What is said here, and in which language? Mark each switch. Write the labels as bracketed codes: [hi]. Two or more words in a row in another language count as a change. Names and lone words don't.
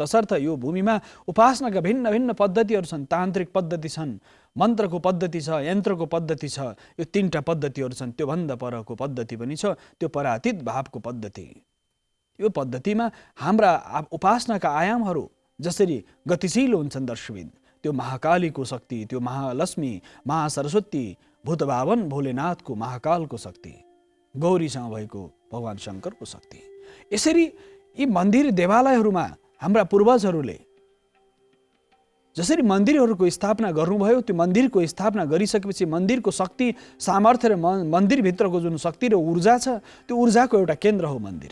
[ne] तसर्थ यो भूमिमा उपासनाका भिन्न भिन्न पद्धतिहरू छन्, तान्त्रिक पद्धति छन्, मन्त्रको पद्धति छ, यन्त्रको पद्धति छ। यो तीनटा पद्धतिहरू छन्। त्योभन्दा परको पद्धति पनि छ, त्यो परातीत भावको पद्धति। यो पद्धतिमा हाम्रा उपासनाका आयामहरू जसरी गतिशील हुन्छन् दर्शकवृन्द, त्यो महाकालीको शक्ति, त्यो महालक्ष्मी, महासरस्वती, भूतभावन भोलेनाथको, महाकालको शक्ति, गौरीसँग भएको भगवान शङ्करको शक्ति। यसरी यी मन्दिर देवालयहरूमा हाम्रा पूर्वजहरूले जसरी मन्दिरहरूको स्थापना गर्नुभयो, त्यो मन्दिरको स्थापना गरिसकेपछि मन्दिरको शक्ति, सामर्थ्य र मन्दिरभित्रको जुन शक्ति र ऊर्जा छ, त्यो ऊर्जाको एउटा केन्द्र हो मन्दिर।